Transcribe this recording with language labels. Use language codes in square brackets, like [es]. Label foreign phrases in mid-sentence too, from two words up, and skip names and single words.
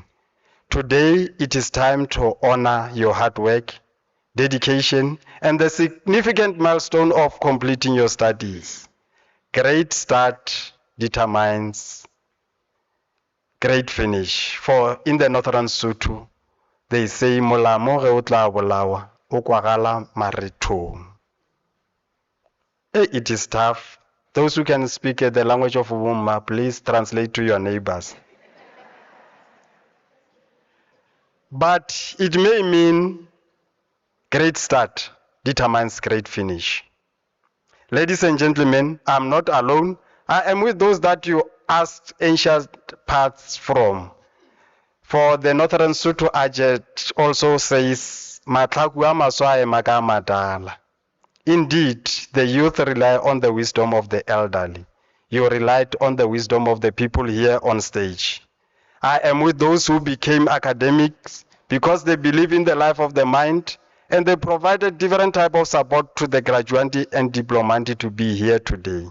[en] Today, it is time to honor your hard work, dedication, and the significant milestone of completing your studies. Great start determines great finish. For in the Northern Sotho, they say, [nso] "Molamo ge o tla bolawa, o kwagala marithong." [en] It is tough. Those who can speak the language of Wumma, please translate to your neighbors. But it may mean great start determines great finish. Ladies and gentlemen, I'm not alone. I am with those that you asked ancient paths from. For the Northern Sotho adage also says, [nso] "Matlakua maswae magamadala." [en] Indeed, the youth rely on the wisdom of the elderly. You relied on the wisdom of the people here on stage. I am with those who became academics because they believe in the life of the mind, and they provided different type of support to the graduandi and diplomandi to be here today.